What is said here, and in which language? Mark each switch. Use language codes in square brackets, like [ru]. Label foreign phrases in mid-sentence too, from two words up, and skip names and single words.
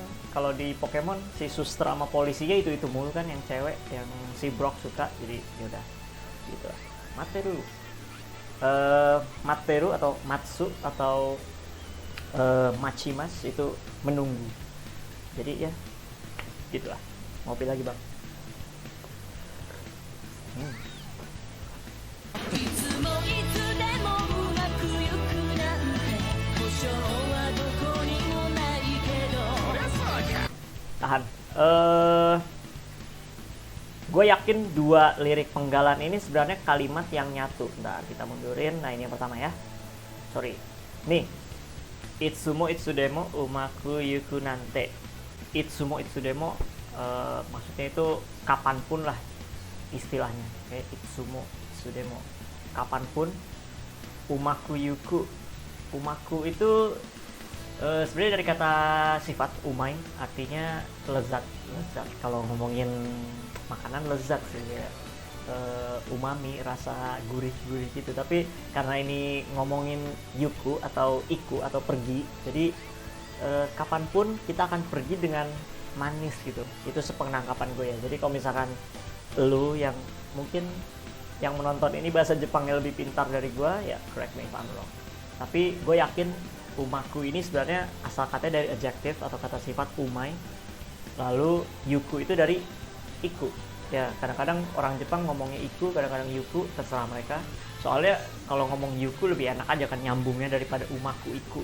[id] Kalau di Pokemon si suster sama polisinya itu mulu kan, yang cewek yang si Brock suka. Jadi yaudah gitu. [ja] 待てる待てる [id] atau Matsu atau Machimas itu menunggu. Jadi ya gitulah. Ngopi lagi bang. [ja] いつもいつでもうまくいくなんて保証はどこにもないけど [id] Tahan. Gue yakin dua lirik penggalan ini sebenarnya kalimat yang nyatu. Bentar, kita mundurin. Nah ini yang pertama ya. Sorry. Nih. [ja] いつもいつでもうまくゆくなんて. いつもいつでも [id] maksudnya itu kapanpun lah istilahnya. Kayak [ja] いつもいつでも. [id] Kapanpun. [ja] うまくゆく. [id] Umaku itu sebenarnya dari kata sifat umai, artinya lezat. Kalau ngomongin makanan lezat sih ya. Umami, rasa gurih-gurih gitu. Tapi karena ini ngomongin yuku atau iku atau pergi, jadi kapanpun kita akan pergi dengan manis gitu. Itu sepenangkapan gue ya. Jadi kalau misalkan lu yang mungkin yang menonton ini bahasa Jepangnya lebih pintar dari gue, ya [en] correct me if I'm wrong. [id] Tapi gue yakin umaku ini sebenarnya asal katanya dari adjective atau kata sifat umai, lalu yuku itu dari iku. Ya kadang-kadang orang Jepang ngomongnya iku, kadang-kadang yuku, terserah mereka. Soalnya kalau ngomong yuku lebih enak aja kan nyambungnya daripada [ja] うまくいく.